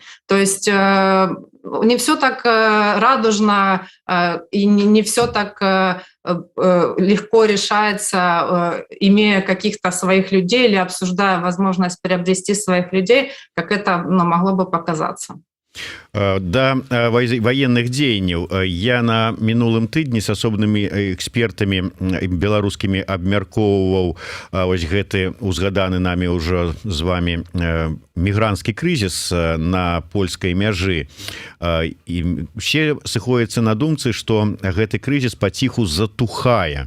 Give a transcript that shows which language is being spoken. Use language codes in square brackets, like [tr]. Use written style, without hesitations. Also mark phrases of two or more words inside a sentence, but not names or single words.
[ru] То есть не все так радужно и не все так легко решается, имея каких-то своих людей или обсуждая возможность приобрести своих людей, как это могло бы показаться. [be] Да военных дзеянняў я на мінулым тыдні с асобнымі экспертамі беларускімі абмяркоўваў вось гэты узгаданы намі ўжо з вами мігранцкі крызіс на польскай мяжы, і все сыходзяцца на думцы, што гэты крызіс паціху затухае.